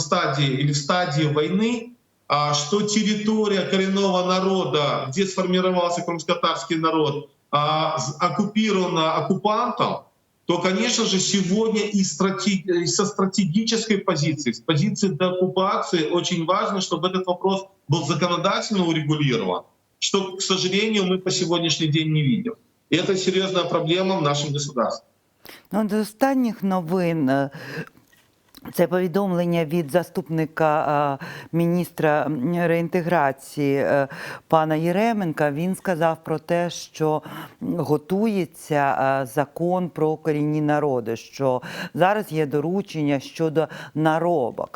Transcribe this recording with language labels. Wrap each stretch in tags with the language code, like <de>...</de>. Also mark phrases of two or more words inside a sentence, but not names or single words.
<ru>стадии или в стадии войны, что территория коренного народа, где сформировался крымско-татарский народ, оккупирована оккупантом, то, конечно же, сегодня и со стратегической позиции, с позиции деоккупации очень важно, чтобы этот вопрос был законодательно урегулирован, что, к сожалению, мы по сегодняшний день не видим. И это серьезная проблема в нашем государстве.</ru> <uk>Ну, до останніх новин це повідомлення від заступника міністра реінтеграції пана Єременка. Він сказав про те, що готується закон про корінні народи, що зараз є доручення щодо наробок.</uk>